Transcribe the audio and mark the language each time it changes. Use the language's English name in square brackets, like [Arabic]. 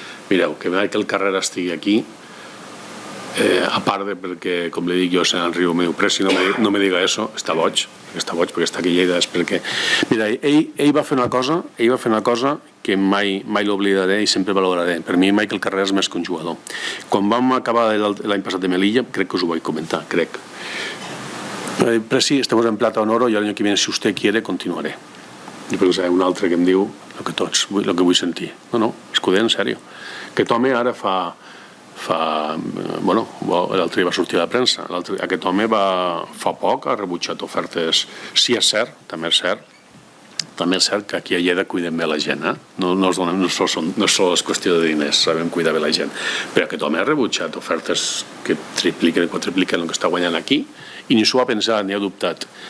[Catalan] Mireu, que Michael Carrera estigui aquí, a part de perquè, com li dic jo, se n'enriu, me diu, però [Spanish] si no me diga eso, [Catalan] està boig, perquè està aquí a Lleida, és perquè... Mira, ell va fer una cosa que mai l'oblidaré i sempre valoraré. Per mi, Michael Carrera és més que un jugador. Quan vam acabar l'any passat de Melilla, crec que us ho vaig comentar, crec. Però sí, [Spanish] estamos en plata en oro y el año que viene, si usted quiere, continuaré. [Catalan] I per exemple, un altre que em diu el que vull sentir. No, és que ho deia en sèrio. Aquest home ara l'altre dia va sortir a la premsa. Aquest home fa poc ha rebutjat ofertes. Sí, és cert, també és cert que aquí a Lleida cuidem bé la gent, no sols és qüestió de diners, sabem cuidar bé la gent, però aquest home ha rebutjat ofertes que tripliquen o quadripliquen el que està guanyant aquí i ni s'ho ha pensat ni ha dubtat.